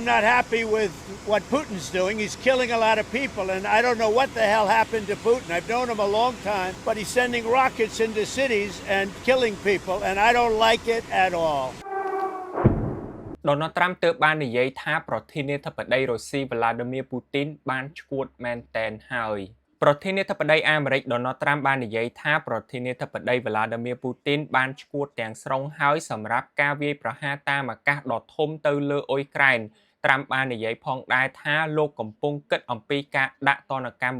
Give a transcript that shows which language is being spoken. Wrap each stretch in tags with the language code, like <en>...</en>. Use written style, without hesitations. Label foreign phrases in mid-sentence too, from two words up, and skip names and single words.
<en>not happy with what Putin's doing. He's killing a lot of people, and I don't know what the hell happened to Putin. I've known him a long time, but he's sending rockets into cities and killing people, and I don't like it at all.</en> <km>Donald Trump ទើបបាននិយាយថាប្រធានាធិបតីរុស្ស៊ី Vladimir Putin បានឈួតមែនតែនហើយប្រធានាធិបតីអាមេរិក Donald Trump បាននិយាយថាប្រធានាធិបតី Vladimir Putin បានឈួតទាំងស្រុងហើយសម្រាប់ការវាយប្រហារតាមអាកាសដ៏ធំទៅលើអ៊ុយក្រែន Trump បាននិយាយផងដែរថាលោកកំពុងគិតអំពីការដាក់ទណ្ឌកម្ម</km>